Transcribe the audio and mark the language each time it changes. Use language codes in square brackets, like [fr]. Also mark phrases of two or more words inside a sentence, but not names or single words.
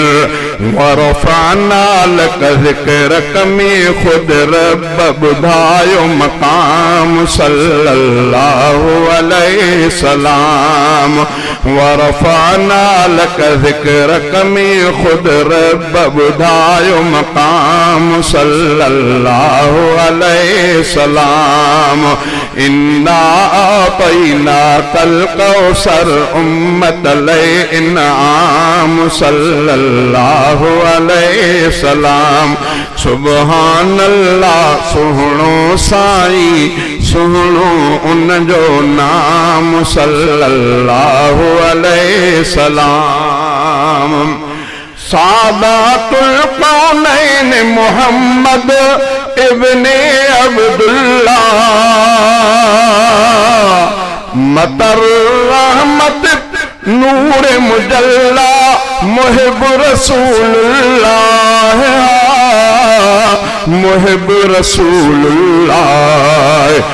[ar] ورفعنا لك ذكرك [sd] में खुद रब बुधायो मकाम [ar] صلى الله عليه سلام. ورفعنا لك ذكرك [sd] में खुद रब बुधायो मकाम [ar] صلى الله عليه سلام. إنا أعطيناك الكوثر [sd] उम्मत इन्आम [ar] صلى الله عليه سلام. سبحان الله [sd] सुनो साईं सुनो उन जो नाम [ar] صلى الله عليه سلام. سادات الكونين محمد ابن عبدالله مطر رحمة نور مجلى محب رسول الله محب رسول الله.